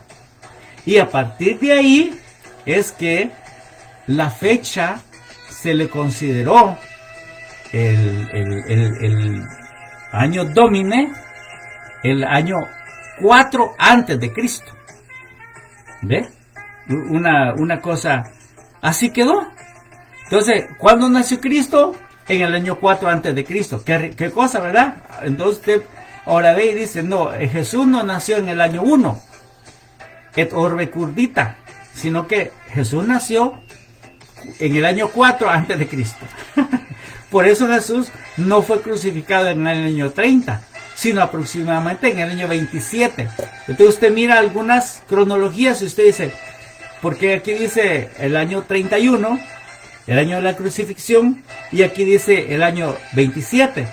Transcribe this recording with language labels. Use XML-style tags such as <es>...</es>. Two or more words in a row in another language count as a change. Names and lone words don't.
<es>Y a partir de ahí es que la fecha se le consideró el año Domine, el año 4 antes de Cristo. ¿Ve? Una cosa así quedó. Entonces, ¿cuándo nació Cristo? En el año 4 antes de Cristo. ¿Qué cosa, verdad? Entonces usted ahora ve y dice, no, Jesús no nació en el año 1,</es> <la>et orbe curdita,</la> <es>sino que Jesús nació en el año 4 antes de Cristo. Por eso Jesús no fue crucificado en el año 30, sino aproximadamente en el año 27. Entonces usted mira algunas cronologías y usted dice, ¿por qué aquí dice el año 31, el año de la crucifixión, y aquí dice el año 27?</es>